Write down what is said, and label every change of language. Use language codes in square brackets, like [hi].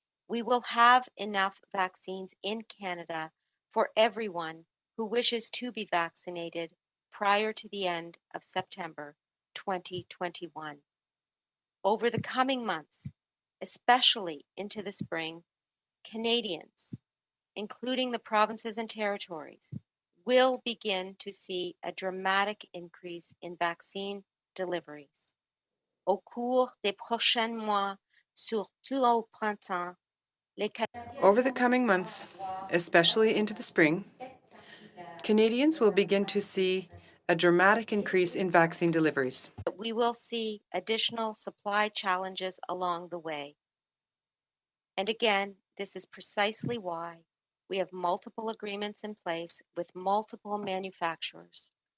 [en] We will have enough vaccines in Canada for everyone who wishes to be vaccinated prior to the end of September 2021. Over the coming months, especially into the spring, Canadians, including the provinces and territories, will begin to see a dramatic increase in vaccine deliveries. [fr] Au cours des prochains mois, surtout au printemps, [en] Over the coming months, especially into the spring, Canadians will begin to see a dramatic increase in vaccine deliveries. we will see additional supply challenges along the way. And again, this is precisely why we have multiple agreements in place with multiple manufacturers.